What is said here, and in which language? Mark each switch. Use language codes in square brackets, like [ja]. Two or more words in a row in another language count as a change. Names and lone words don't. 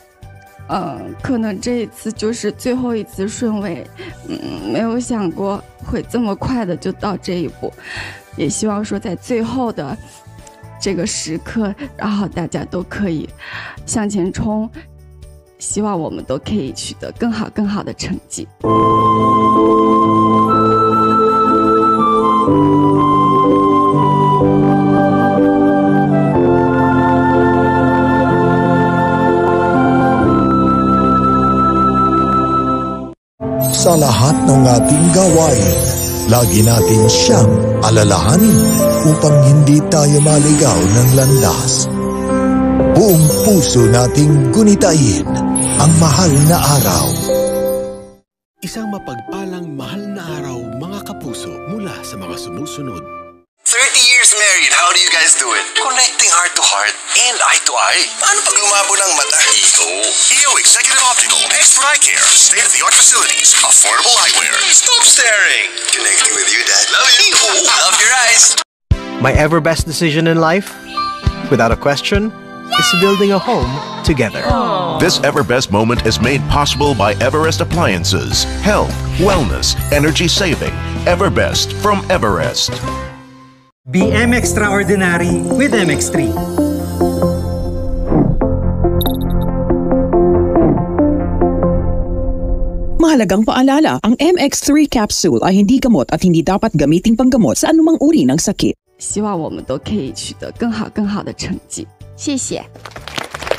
[zh] 可能这一次就是最后一次顺位，没有想过会这么快的就到这一步，也希望说在最后的这个时刻，然后大家都可以向前冲，希望我们都可以取得更好的成绩。 [tl] Sa lahat ng ating gawain, lagi natin siyang alalahanin upang hindi tayo maligaw ng landas. Buong puso nating gunitain ang mahal na araw. Isang mapagpalang mahal na araw, mga kapuso, mula sa mga sumusunod. [en] 30 years married, how do you guys do it? Connecting heart to heart and eye to eye. [tl] Paano pag lumabo ng mata? [en] EO Executive Optical, expert eye care, state-of-the-art facilities, affordable eyewear. Stop staring. Connecting with you, Dad. Love you. Love your eyes. My ever best decision in life, without a question, is building a home together. This Everbest moment is made possible by Everest Appliances. Health, wellness, energy saving. Everbest from Everest. BM Extraordinary with MX3. [tl] Mahalagang paalala, ang MX3 capsule ay hindi gamot at hindi dapat gamiting panggamot sa anumang uri ng sakit. [zh] 希望我们都可以取得更好的成绩。谢谢。